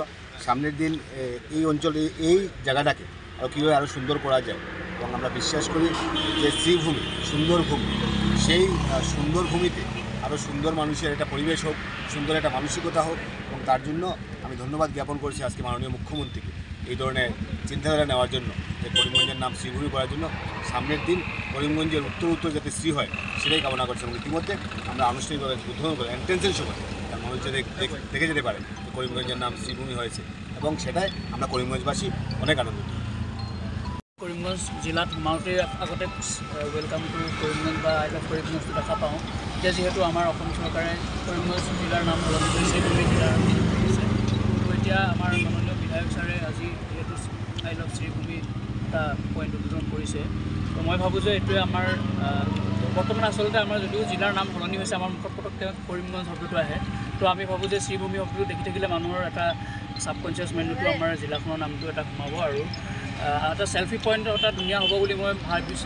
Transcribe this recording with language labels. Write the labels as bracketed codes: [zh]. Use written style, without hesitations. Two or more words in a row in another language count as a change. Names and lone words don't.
[bn] সামনের দিন এই অঞ্চলে এই জায়গাটাকে আরও কীভাবে আরও সুন্দর করা যায় এবং আমরা বিশ্বাস করি যে শ্রীভূমি সুন্দর ভূমি, সেই সুন্দর ভূমিতে আরও সুন্দর মানুষের একটা পরিবেশ হোক, সুন্দর একটা মানসিকতা হোক এবং তার জন্য আমি ধন্যবাদ জ্ঞাপন করছি আজকে মাননীয় মুখ্যমন্ত্রীকে এই ধরনের চিন্তাধারা নেওয়ার জন্য, যে করিমগঞ্জের নাম শ্রীভূমি করার জন্য। সামনের দিন করিমগঞ্জের উত্তর যাতে শ্রী হয় সেটাই কামনা করছি এবং ইতিমধ্যে আমরা আনুষ্ঠানিকভাবে উদ্বোধন করে এন্ট্রেন্সের সময় তার মানুষ যাতে দেখে যেতে পারে যে করিমগঞ্জের নাম শ্রীভূমি হয়েছে এবং সেটাই আমরা করিমগঞ্জবাসী অনেক আনন্দিত। [as] করিমগঞ্জ জিলাত সোমাওঁতে আগতে [en] welcome to করিমগঞ্জ [as] বা [en] I love [as] করিমগঞ্জটো দেখা পাওঁ। এতিয়া যিহেতু আমাৰ অসম চৰকাৰে করিমগঞ্জ জিলাৰ নাম সলনি কৰিছে, শ্ৰীভূমি জিলাৰ নাম কৰিছে, তো এতিয়া আমাৰ মাননীয় বিধায়ক ছাৰে আজি যিহেতু [en] I love [as] শ্ৰীভূমি এটা পইণ্ট উদ্বোধন কৰিছে, তো মই ভাবোঁ যে এইটোৱে আমাৰ বৰ্তমান আচলতে আমাৰ যদিও জিলাৰ নাম সলনি হৈছে আমাৰ মুখত পটককৈ কৰিমগঞ্জ শব্দটো আহে, তো আমি ভাবোঁ যে শ্ৰীভূমি শব্দটো দেখি থাকিলে মানুহৰ এটা [en] subconscious mindতো [as] আমাৰ জিলাখনৰ নামটো এটা সোমাব আৰু এটা [en] selfie point [as] এটা ধুনীয়া হ'ব বুলি মই ভাবিছোঁ।